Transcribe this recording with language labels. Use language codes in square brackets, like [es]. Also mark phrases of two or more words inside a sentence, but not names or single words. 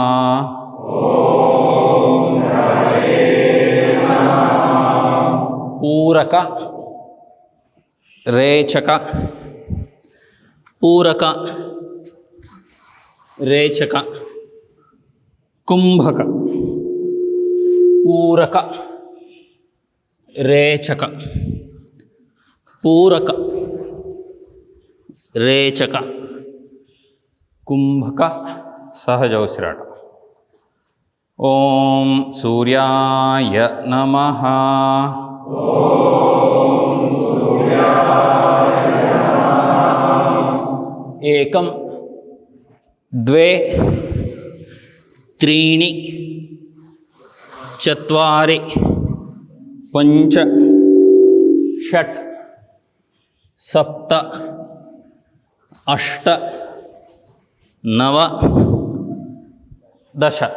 [sa] ಪೂರಕ, ರೇಚಕ, ಪೂರಕ, ರೇಚಕ, ಕುಂಭಕ, ಪೂರಕ, ರೇಚಕ, ಪೂರಕ, ರೇಚಕ, ಕುಂಭಕ. [kn] ಸಹಜ ಉಸಿರಾಟ. [sa] ಓಂ ಸೂರ್ಯಾಯ ನಮಃ. ಏಕಂ, ದ್ವೇ, ತ್ರೀಣಿ, ಚತ್ವಾರಿ, ಪಂಚ, ಷಟ್, ಸಪ್ತ, ಅಷ್ಟ, ನವ, ದಶ.